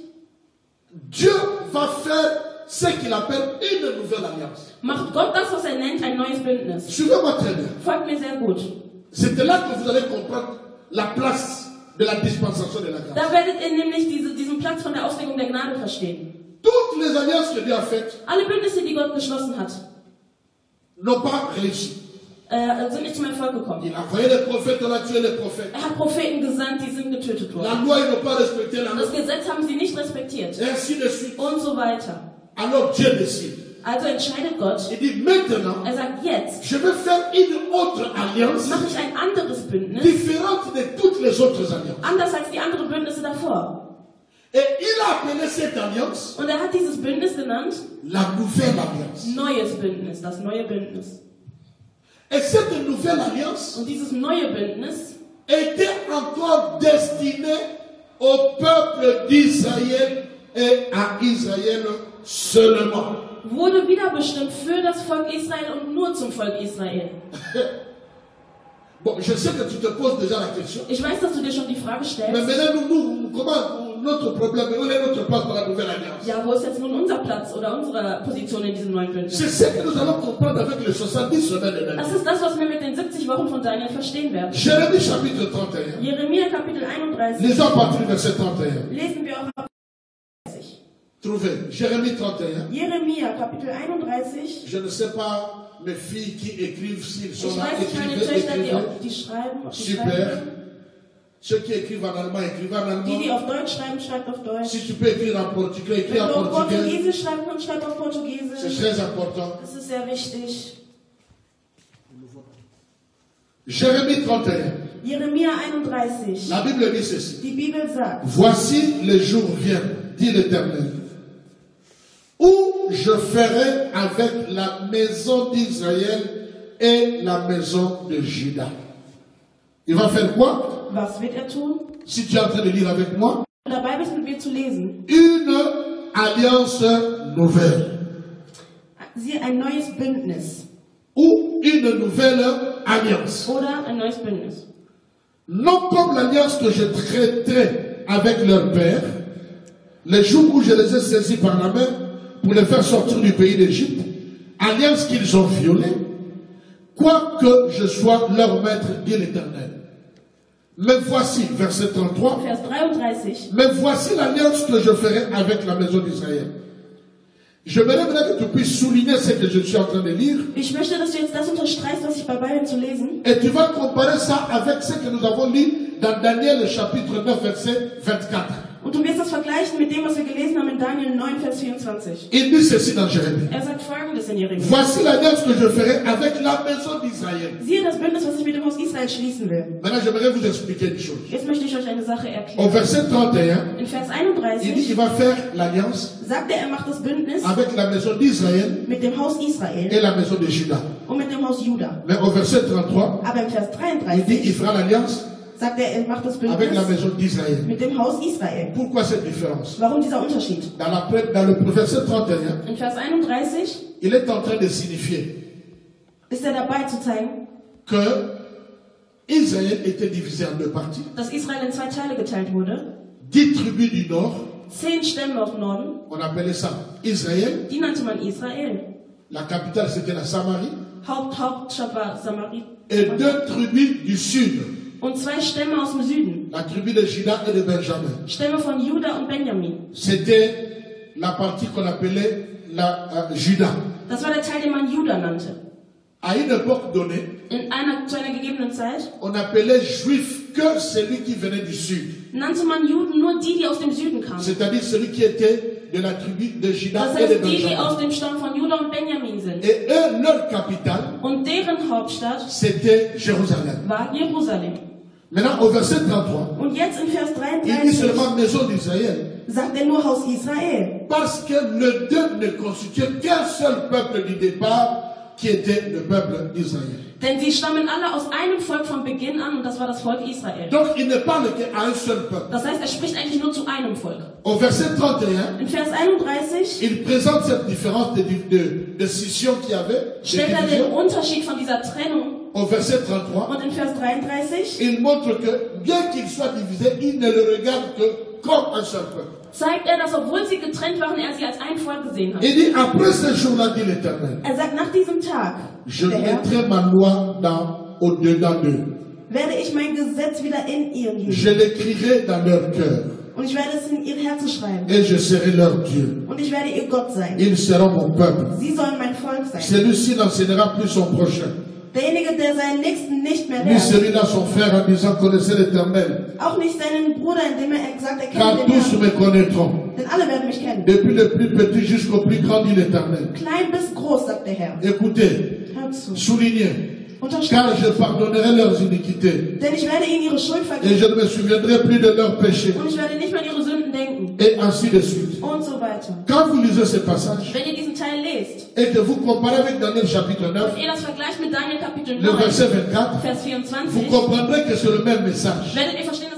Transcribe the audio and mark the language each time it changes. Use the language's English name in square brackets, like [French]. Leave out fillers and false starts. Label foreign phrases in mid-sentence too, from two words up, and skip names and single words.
[French] Dieu va faire ce qu'il appelle une nouvelle alliance. [German] macht Gott das, was er nennt, ein neues Bündnis. [French] Suivez-moi très bien. [German] Folgt mir sehr gut. [French] C'est là que vous allez comprendre la place de la dispensation de la grâce. [German] Da werdet ihr nämlich diesen Platz von der Auslegung der Gnade verstehen. [French] Toutes les alliances que Dieu a faites [German] Alle Bündnisse, die Gott geschlossen hat, [French] n'ont pas réussi. [German] sind nicht zum Erfolg gekommen. [French] Il a envoyé les prophètes, on a tué les prophètes. [German] Er hat Propheten gesandt, die sind getötet [French] La [German] worden. [French] loi, ils n'ont pas respecté la loi. [German] Das Gesetz haben sie nicht respektiert. [French] Et ainsi de suite. [German] Und so weiter. [French] Alors Dieu décide. [German] Also entscheidet Gott, [French] Il dit maintenant, [German] er sagt jetzt, [French] je vais faire une autre alliance [German] mache ich ein anderes Bündnis, [French] différente de toutes les autres alliances. [German] anders als die anderen Bündnisse davor. [French] Et il a appelé cette alliance [German] Und er hat dieses Bündnis genannt, [French] la nouvelle alliance. [German] neues Bündnis, das neue Bündnis. [French] Et cette nouvelle alliance [German] Und dieses neue Bündnis [French] était encore destinée au peuple d'Israël et à Israël seulement. [German] wurde wieder bestimmt für das Volk Israel und nur zum Volk Israel. [French] Bon, je sais que tu te poses déjà la question. [German] Ich weiß, dass du dir schon die Frage [French] Mais [German] stellst, [French] maintenant, comment notre problème, où est notre place dans la nouvelle alliance? [German] ja, wo ist jetzt nun unser Platz oder unsere Position in diesem neuen Bündnis? [French] C'est ce que nous allons comprendre avec les 70 semaines de [German] Das [French] Daniel. [German] ist das, was wir mit den 70 Wochen von Daniel verstehen werden. [French] Jérémie chapitre 31. [German] Jeremia Kapitel 31, [French] Lisons à partir du verset 31. [German] lesen wir auch ab 30. [French] Trouvez, Jérémie 31. [German] Jeremia Kapitel 31. [French] Je ne sais pas mes filles qui écrivent, s'ils sont [German] Ich [French] là, [German] weiß nicht, meine [French] écrivez, [German] Töchter, [French] écrivez. [German] die schreiben, ob die [French] Super. [German] schreiben. [French] Ceux qui écrivent en allemand, écrivez en [German] Die [French] allemand. [German] auf Deutsch schreiben, schreibt auf Deutsch. [French] Si tu peux écrire en portugais, écris [German] Wenn [French] en [German] du auf [French] portugais. [German] Portugiesisch schreiben kannst, schreib auf [French] C'est [German] Portugiesisch. [French] très important. [German] Das ist sehr wichtig. [French] Jérémie 31. [German] Jeremia 31. [French] La Bible dit ceci. [German] Die Bibel sagt, [French] Voici les jours viennent, dit l'Éternel, où je ferai avec la maison d'Israël et la maison de Juda. Il va faire quoi? [German] was wird er tun? [French] Si tu es en train de lire avec moi, [German] Dabei bist mit mir zu lesen. [French] une alliance nouvelle [German] Siehe, ein neues Bündnis. [French] ou une nouvelle alliance. [German] Oder ein neues Bündnis. [French] Non comme l'alliance que je traiterai avec leur père, les jours où je les ai saisis par la main pour les faire sortir du pays d'Égypte, alliance qu'ils ont violée, quoique je sois leur maître, dit l'Éternel. Mais voici, verset 33, [German] Vers 33. [French] mais voici l'alliance que je ferai avec la maison d'Israël. Je voudrais maintenant que tu puisses souligner ce que je suis en train de lire. [German] Ich möchte, dass du jetzt das unterstreichst, was ich dabei bin zu lesen. [French] Et tu vas comparer ça avec ce que nous avons lu dans Daniel chapitre 9, verset 24. [German] Und du wirst das vergleichen mit dem, was wir gelesen haben in Daniel 9, Vers 24. [French] Il dit ceci dans Jérémie. [German] Er sagt Folgendes in Jeremia. [French] Voici l'alliance que je ferai avec la maison d'Israël. [German] Siehe das Bündnis, was ich mit dem Haus Israel schließen will. [French] Maintenant, j'aimerais vous expliquer une chose. [German] Jetzt möchte ich euch eine Sache [French] Au [German] erklären. [French] verset 31, [German] In Vers [French] il dit [German] 31 [French] qu'il va faire l'alliance [German] sagt er macht das Bündnis [French] avec la maison d'Israël [German] mit dem Haus Israel [French] et la maison de Juda. [German] und mit dem Haus Juda. [French] Mais au verset 33, [German] Aber im Vers [French] il dit [German] 33 [French] qu'il fera l'alliance [German] sagt er macht das [French] avec la [German] Bündnis [French] maison d'Israël. [German] mit dem Haus Israel. [French] Pourquoi cette différence? [German] Warum dieser Unterschied? [French] Dans le verset 31, [German] In Vers 31 [French] il est en train de signifier [German] ist er dabei zu zeigen, [French] que Israël était divisé en deux parties. [German] dass Israel in 2 Teile geteilt wurde. [French] 10 tribus du nord, [German] 10 Stämme auf Norden, [French] on appelait ça Israël. [German] die nannte man Israel. [French] La capitale c'était la Samarie. [German] Hauptstadt war Samarie. [French] Et 2 tribus du sud, [German] Und 2 Stämme aus dem Süden. [French] la tribu de Juda et de Benjamin. [German] Stämme von Juda und Benjamin. [French] C'était la partie qu'on appelait la Juda. [German] Das war der Teil, den man Juda nannte. [French] À une époque donnée, [German] Zu einer gegebenen Zeit [French] on appelait juif que celui qui venait du sud. [German] nannte man Juden nur die, die aus dem Süden kamen. [French] C'est-à-dire celui qui était de la tribu de Juda [German] Das [French] et de [German] heißt, die, die aus [French] Benjamin. [German] dem Stamm von Juda und Benjamin sind. [French] Et eux, leur capitale, [German] Und deren Hauptstadt [French] c'était Jérusalem. [German] war Jerusalem. [French] Maintenant, au verset 33, [German] Und jetzt in Vers [French] il dit [German] 33 [French] seulement maison d'Israël [German] sagt er nur Haus Israel. [French] Parce que le deux ne constituait qu'un seul peuple du départ, qui était le peuple d'Israël. [German] Denn sie stammen alle aus einem Volk von Beginn an und das war das Volk Israel. [French] Donc il ne parle qu'à un seul peuple. [German] Das heißt, er spricht eigentlich nur zu einem Volk. [French] Au verset 31, [German] In Vers 31 [French] il présente cette différence de scission qu'il y avait. de [German] stellt er den [French] division. [German] Unterschied von dieser Trennung. [French] Au verset 33, [German] Und in Vers 33 [French] il montre que bien qu'il soit divisé, il ne le regarde que comme un seul peuple. [German] zeigt er, dass obwohl sie getrennt waren, er sie als ein Volk gesehen hat. [French] Il dit, après ce jour-là, dit l'Éternel, [German] Er sagt, nach diesem Tag, [French] je [German] der Herr, [French] mettrai ma loi au-dedans d'eux. [German] werde ich mein Gesetz wieder in ihr [French] Je [German] geben. [French] l'écrirai dans leur cœur. [German] Und ich werde es in ihr Herzen schreiben. [French] Et je serai leur Dieu. [German] Und ich werde ihr Gott sein. [French] Ils seront mon peuple. [German] Sie sollen mein Volk sein. [French] Celui-ci n'enseignera plus son prochain, [German] Derjenige, der seinen Nächsten nicht mehr [French] ni [German] lernt. [French] celui-là son frère en disant connaissez l'Éternel. [German] Auch nicht seinen Bruder, indem er sagt, er [French] Car [German] kennt den [French] tous [German] Herrn. [French] me connaîtront. [German] Denn alle werden mich kennen. [French] Depuis le plus petit jusqu'au plus grand, dit l'Éternel. [German] Klein bis groß, sagt der Herr. [French] Écoutez, [German] Hört zu. [French] soulignez, [German] Unterschreibt. [French] car je pardonnerai leurs iniquités [German] Denn ich werde ihnen ihre Schuld [French] et [German] vergeben. [French] je ne me souviendrai plus de leurs péchés. [German] Und ich werde nicht mehr an ihre Sünden denken. [French] Et ainsi de suite. [German] Und so weiter. [French] Quand vous lisez ce passage [German] Wenn ihr diesen Teil lest [French] et que vous comparez avec Daniel chapitre 9, [German] und ihr das vergleicht mit Daniel Kapitel [French] le [German] 9, [French] verset 24, [German] Vers [French] vous [German] 24, [French] comprendrez que c'est le même message. [German] werdet ihr verstehen,